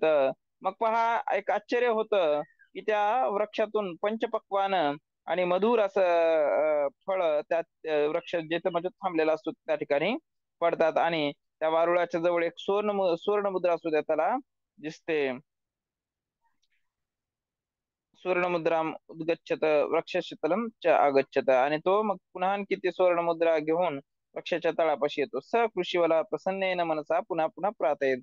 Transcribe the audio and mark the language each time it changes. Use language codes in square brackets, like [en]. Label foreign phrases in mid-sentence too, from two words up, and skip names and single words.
[mr] मग पहा, एक आश्चर्य होतं की त्या वृक्षातून पंचपक्वान आणि मधुर असं फळ त्या वृक्ष जिथे म्हणजे थांबलेला असतो त्या ठिकाणी पडतात. आणि त्या वारुळाच्या जवळ एक सुवर्ण मुद्रा सुद्धा त्याला दिसते. [sa] सुवर्णमुद्राम उद्गच्छत वृक्षस्य तलं च आगच्छत. [mr] आणि तो मग पुन्हा आणखी ती सुवर्णमुद्रा घेऊन वृक्षाच्या तळापाशी येतो. [sa] स कृषीवाला प्रसन्नेन मनसा [mr] पुन्हा पुन्हा [sa] प्रार्थयेत.